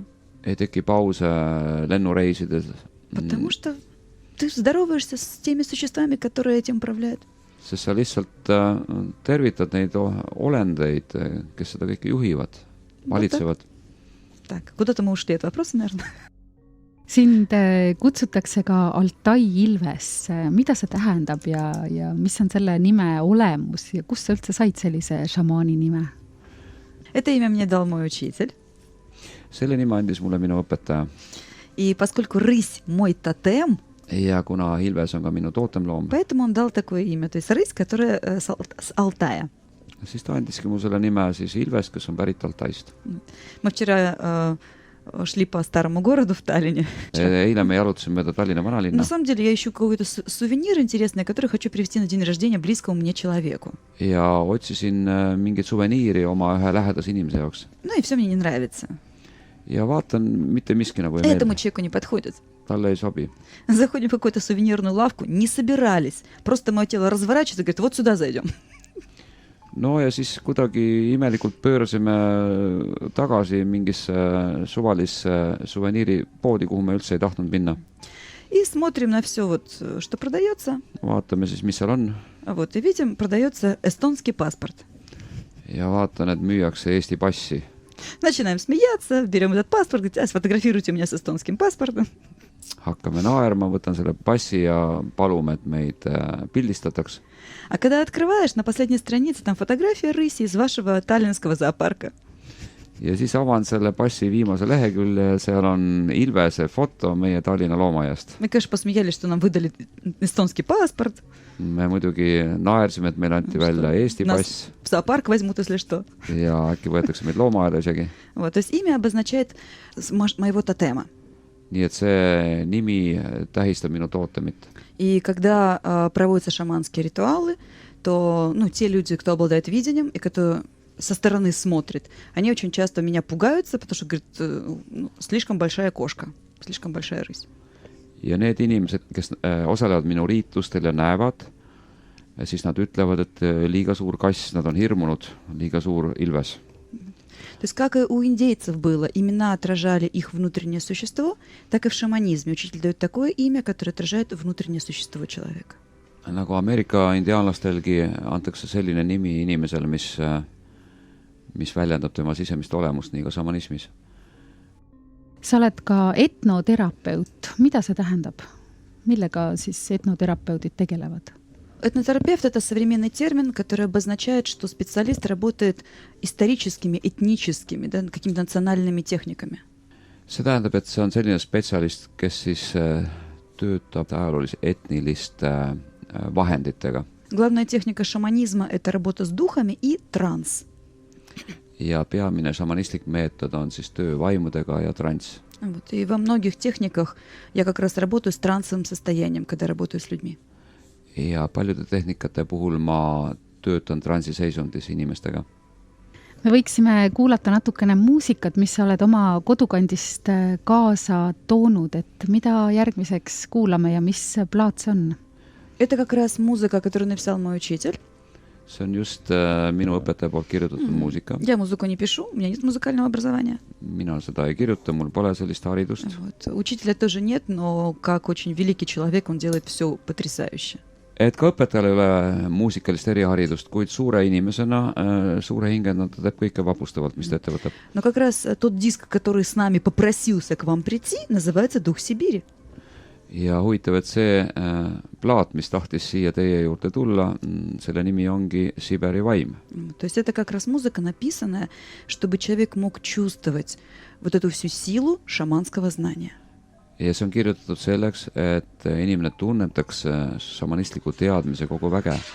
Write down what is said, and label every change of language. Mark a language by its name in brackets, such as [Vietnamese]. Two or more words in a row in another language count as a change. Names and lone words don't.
[Estonian] Ei teki pause lennureisides. [Russian] Потому что ты здороваешься с теми существами, которые этим управляют. [Estonian] Sest sa lihtsalt tervitad neid olendeid, kes seda kõike juhivad, valitsevad. [Russian] Так, куда-то мы ушли от вопроса, наверное. [Estonian] Sind kutsutakse ka Altai Ilves. Mida see tähendab ja mis on selle nime olemus ja kust sa üldse said sellise šamaani nime? [Russian] Это имя мне дал мой учитель. [Estonian] Selle nime andis mulle minu õpetaja. [Russian] И поскольку рысь мой тотем, [Estonian] ja kuna Ilves on ka minu tootemloom, [Russian] поэтому он дал такое имя. То есть рысь, которая с Алтая. [Estonian] Siis ta andiski mu selle nime siis Ilves, kes on pärit Altaist. [Russian] Мы вчера шли по старому городу в Таллине. [Estonian] Eile me jalutasime mööda Tallinna vanalinna. [Russian] На самом деле я ищу какой-то сувенир интересный, который хочу привезти на день рождения близкому мне человеку. [Estonian] Ja otsisin mingit suveniiri oma ühe lähedase inimese jaoks. [Russian] Ну и все мне не нравится. [Estonian] Ja vaatan, mitte miski nagu ei [Russian] Этому [Estonian] meeldi. [Russian] человеку не подходит. [Estonian] Talle ei sobi. [Russian] Заходим в какую-то сувенирную лавку, не собирались. Просто мое тело разворачивается и говорит, вот сюда зайдем. [Estonian] No ja siis kuidagi imelikult pöörasime tagasi mingisse suvalisse suveniiripoodi, kuhu me üldse ei tahtnud minna. [Russian] И смотрим на все, вот, что продается. [Estonian] Vaatame siis, mis seal on. [Russian] Вот, и видим, продается эстонский паспорт. [Estonian] Ja vaatan, et müüakse Eesti passi. [Russian] Начинаем смеяться, берем этот паспорт, говорит, сфотографируйте меня с эстонским паспортом. [Estonian] Hakkame naerma, võtan selle passi ja palume, et meid pildistataks. [Russian] А когда открываешь, на последней странице там фотография рыси из вашего таллинского зоопарка. [Estonian] Ja siis avan selle passi viimase lehekülje ja seal on Ilvese foto meie Tallinna loomaiast. [Russian] Мы, конечно, посмеялись, что нам выдали эстонский паспорт. [Estonian] Me muidugi naersime, et meile anti välja Eesti pass. [Russian] В зоопарк возьмут, если что. [Estonian] Ja äkki võetakse meid loomaaeda isegi. [Russian] Вот, то есть имя обозначает моего тотема. [Estonian] Nii et see nimi tähistab minu tootemit. [Russian] И когда проводятся шаманские ритуалы, то те люди, кто обладает видением и кто со стороны смотрит, они очень часто меня пугаются, потому что, говорят, слишком большая кошка, слишком большая рысь. [Estonian] Ja need inimesed, kes osalevad minu riitustel ja näevad, siis nad ütlevad, et liiga suur kass, nad on hirmunud, liiga suur Ilves. [Russian] То есть как и у индейцев было, имена отражали их внутреннее существо, так и в шаманизме учитель дает такое имя, которое отражает внутреннее существо человека. [Estonian] Nagu Ameerika indiaanlastelgi antakse selline nimi inimesele, mis väljendab tema sisemist olemust, nii ka šamanismis. Sa oled ka etnoterapeut. Mida see tähendab? Millega siis etnoterapeudid tegelevad? [Russian] Этнотерапевт – это современный термин, который обозначает, что специалист работает историческими, этническими, какими-то национальными техниками. [Estonian] See tähendab, et see on selline spetsialist, kes siis töötab ajaloolise etniliste vahenditega. [Russian] Главная техника шаманизма – это работа с духами и транс. [Estonian] Ja peamine šamanistlik meetod on siis töö vaimudega ja trans. [Russian] Вот. И во многих техниках я как раз работаю с трансовым состоянием, когда работаю с людьми. [Estonian] Ja paljude tehnikate puhul ma töötan transiseisundis inimestega. Me võiksime kuulata natukene muusikat, mis sa oled oma kodukandist kaasa toonud, et mida järgmiseks kuulame ja mis plaat see on? [Russian] Это как раз музыка, которую написал мой учитель. [Estonian] See on just minu õpetaja poolt kirjutatud muusika. [Russian] Я музыку не пишу, у меня нет музыкального образования. [Estonian] Mina seda ei kirjuta, mul pole sellist haridust. [Russian] Вот. Учителя тоже нет, но как очень великий человек, он делает все потрясающе. [Estonian] Et ka õpetajal ei ole muusikalist eriharidust, kuid suure inimesena, suure hingena ta teeb kõike vapustavalt, mis ta ette võtab. [Russian] Но как раз тот диск, который с нами попросился к вам прийти, называется «Дух Сибири». [Estonian] ja huvitav, et see plaat, mis tahtis siia teie juurde tulla, selle nimi ongi Siberi vaim. [Russian] То есть это как раз музыка, написанная, чтобы человек мог чувствовать вот эту всю силу шаманского знания. [Estonian] Ja see on kirjutatud selleks, et inimene tunnetaks šamanistliku teadmise kogu väge.